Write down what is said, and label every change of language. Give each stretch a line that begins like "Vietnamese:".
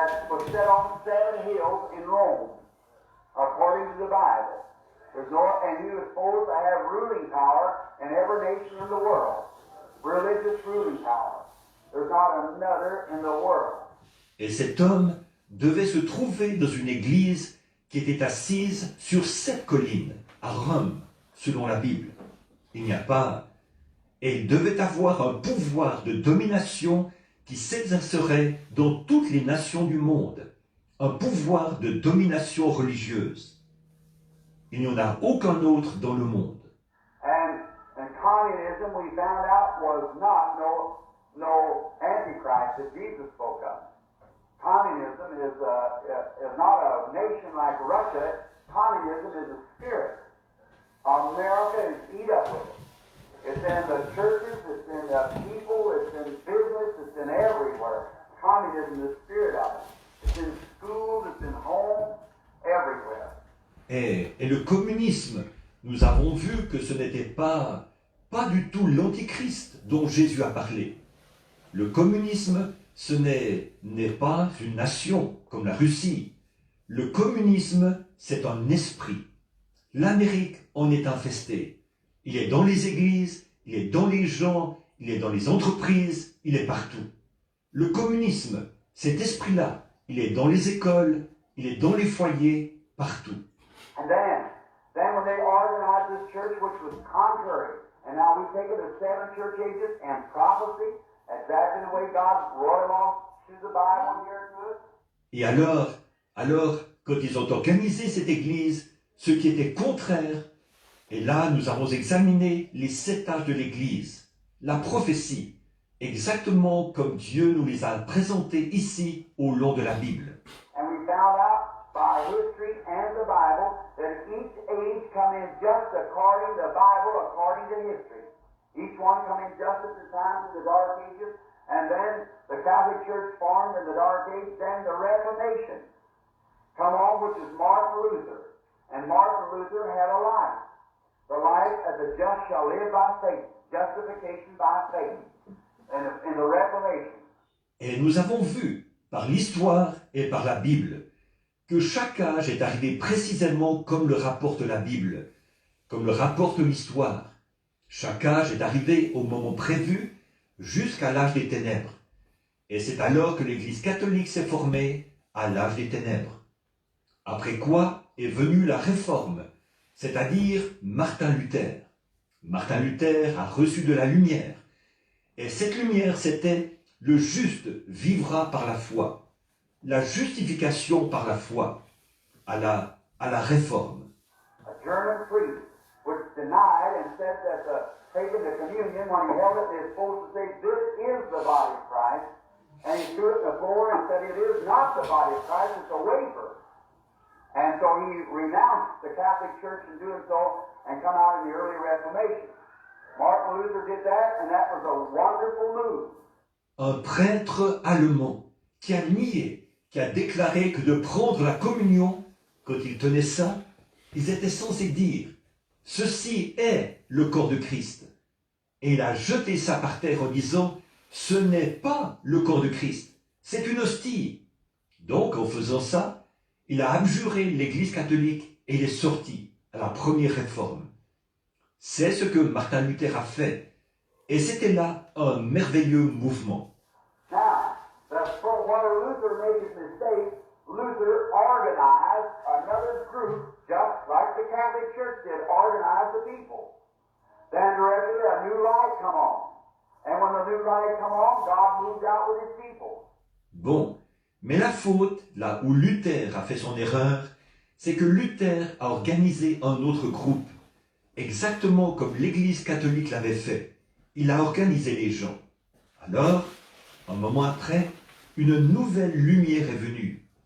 English: was set on 7 hills in Rome, according to the Bible. And he was supposed to have ruling power in every nation in the world, religious ruling power. There's not another in the world.
French: Et cet homme devait se trouver dans une église qui était assise sur 7 collines, à Rome, selon la Bible. Il n'y a pas. Et il devait avoir un pouvoir de domination qui s'exercerait dans toutes les nations du monde. Un pouvoir de domination religieuse. Il n'y en a aucun autre dans le monde.
English: And communism, we found out, was not no antichrist that Jesus spoke of. Communism is not a nation like Russia. Communism is a spirit. America is eat up with it. It's in the churches, it's in the people, it's in business, it's in everywhere. Communism is the spirit of it. It's in schools, it's in homes, everywhere.
French: Et le communisme, nous avons vu que ce n'était pas du tout l'antichrist dont Jésus a parlé. Le communisme, ce n'est pas une nation comme la Russie. Le communisme, c'est un esprit. L'Amérique en est infestée. Il est dans les églises, il est dans les gens, il est dans les entreprises, il est partout. Le communisme, cet esprit-là, il est dans les écoles, il est dans les foyers, partout.
English: And then when they organized this church, which was contrary, and now we take it as 7 church ages and prophecy, exactly the way God wrote them off through the Bible here to us.
French: Et alors, quand ils ont organisé cette église, ce qui était contraire, et là nous avons examiné les 7 âges de l'église, la prophétie, exactement comme Dieu nous les a présentés ici au long de la Bible.
English: And we found out by history and the Bible that each age come in just according to the Bible, according to history. Each one come in just at the time of the Dark Ages, and then the Catholic Church formed in the Dark Age, then the Reformation come on, which is Martin Luther. And Martin Luther had a life. The life of the just shall live by faith, justification by faith, in the Reformation.
French: Et nous avons vu, par l'histoire et par la Bible, que chaque âge est arrivé précisément comme le rapporte la Bible, comme le rapporte l'histoire. Chaque âge est arrivé au moment prévu jusqu'à l'âge des ténèbres. Et c'est alors que l'Église catholique s'est formée à l'âge des ténèbres. Après quoi est venue la Réforme, c'est-à-dire Martin Luther. Martin Luther a reçu de la lumière. Et cette lumière, c'était le juste vivra par la foi. La justification par la foi, à la Réforme.
English: A German priest was denied and said that taking the communion, when he held it, they were supposed to say, "This is the body of Christ." And he threw it on the floor and said, "It is not the body of Christ, it's a wafer." And so he renounced the Catholic Church in doing so and come out in the early Reformation. Martin Luther did that, and that was a wonderful move.
French: Un prêtre allemand qui a nié, qui a déclaré que de prendre la communion, quand ils tenaient ça, ils étaient censés dire « Ceci est le corps de Christ ». Et il a jeté ça par terre en disant « Ce n'est pas le corps de Christ, c'est une hostie ». Donc, en faisant ça, il a abjuré l'Église catholique et il est sorti à la première réforme. C'est ce que Martin Luther a fait. Et c'était là un merveilleux mouvement.
English: Now, when Luther made his mistake, Luther organized another group, just like the Catholic Church did, organize the people. Then directly a new light come on. And when the new light come on, God moved out with his people.
French: Bon, mais la faute, là où Luther a fait son erreur, c'est que Luther a organisé un autre groupe, exactement comme l'Église catholique l'avait fait. Il a organisé les gens. Alors, un moment après, une nouvelle lumière est venue.